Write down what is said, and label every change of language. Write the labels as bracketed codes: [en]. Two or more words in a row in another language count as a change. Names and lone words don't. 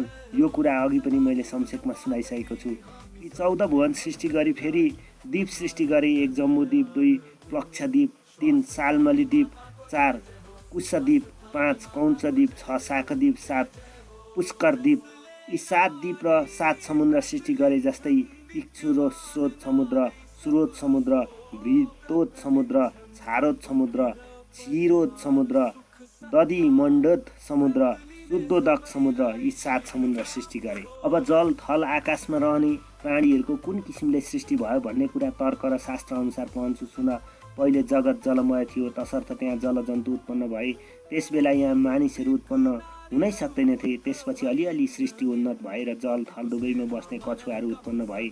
[ne] यो कुरा अघि पनि मैले संक्षेपमा सुनाइसकेको छु। यी 14 भुवन सृष्टि गरी फेरि द्वीप सृष्टि गरे। 1 जम्बूद्वीप, 2 प्लक्षद्वीप, 3 सालमलीद्वीप, 4 कुशद्वीप, 5 कौंचद्वीप, 6 शाखद्वीप, 7 पुष्करद्वीप। यी 7 द्वीप र 7 समुद्र सृष्टि गरे, जस्तै इक्षुरोत समुद्र, सुरोत समुद्र, भृतोत समुद्र, छारोत समुद्र, क्षीरोद समुद्र, दधिमण्डोत समुद्र, शुद्धोदक समुद्र। यी 7 समुद्र सृष्टि गरे। अब जल, थल, आकाशमा रहने प्राणीहरूको कुन किसिमले सृष्टि भयो भन्ने कुरा तर्क र शास्त्र अनुसार पहन्छु सुन। पहिले जगत जलमय थियो, तसर्थ त्यहाँ जलजन्तु उत्पन्न भए। त्यस बेला यहाँ मानिसहरू उत्पन्न हुनै सक्दैनथे। त्यसपछि अलिअलि सृष्टि उन्नत भएर जल थल दुवैमा बस्ने कछुवाहरू उत्पन्न भए।